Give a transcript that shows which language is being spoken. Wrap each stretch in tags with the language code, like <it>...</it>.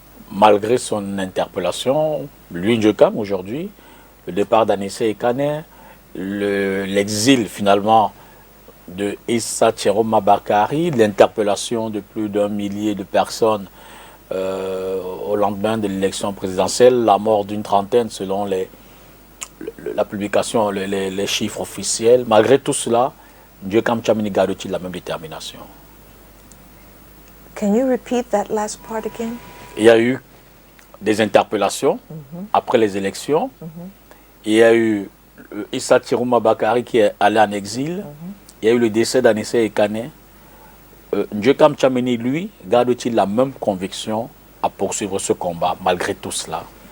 <fr>Malgré son interpellation, lui, Ndjekam, aujourd'hui, le départ d'Anissé Ekane, l'exil finalement de Issa Tchéroma Bakari, l'interpellation de plus d'1 millier de personnes au lendemain de l'élection présidentielle, la mort d'une trentaine selon la publication, les chiffres officiels. Malgré tout cela, Ndjekam Tchamini garde-t-il la même détermination?</fr> <en>Can you repeat that last part again?</en> <fr>Il y a eu des interpellations après les élections. Il y a eu Issa Tchéroma Bakari qui est allé en exil. Il y a eu le décès d'Anissé Ekane. Ndjekam Tchamini, lui, garde-t-il la même conviction à poursuivre ce combat malgré tout cela?</fr>